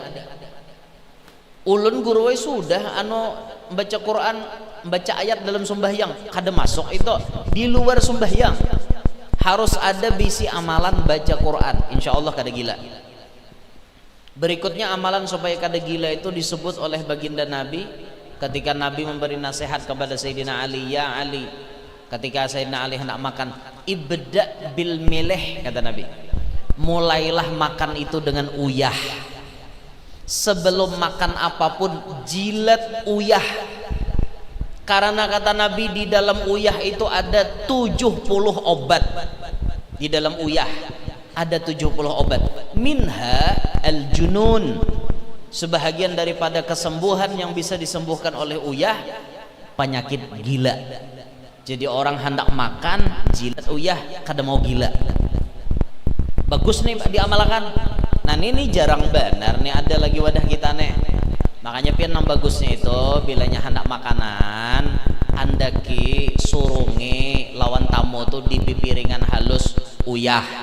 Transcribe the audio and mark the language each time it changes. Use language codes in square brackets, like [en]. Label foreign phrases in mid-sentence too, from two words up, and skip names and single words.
[bjn] Ulun guru sudah baca Quran, baca ayat dalam sembahyang kada masuk itu di luar sembahyang. Harus ada bisi amalan baca Quran, [ar] insya Allah [bjn] kada gila. [id] Berikutnya amalan supaya kada gila itu disebut oleh baginda Nabi ketika Nabi memberi nasihat kepada Sayyidina Ali, ya Ali, ketika Sayyidina Ali hendak makan, [ar] ibda bil milih, [id] kata Nabi, mulailah makan itu dengan uyah. Sebelum makan apapun jilat uyah, karena kata Nabi di dalam uyah itu ada 70 obat. Di dalam uyah ada 70 obat. [ar] Minha al-junun, [id] sebahagian daripada kesembuhan yang bisa disembuhkan oleh uyah, penyakit gila. [bjn] Jadi orang hendak makan jilat uyah kada mau gila. [id] Bagus nih diamalkan. [bjn] Nah ini jarang benar nih ada lagi wadah kita nih. Makanya pian yang bagusnya itu bilanya hendak makanan andaki surungi lawan tamu tuh di pipiringan halus uyah.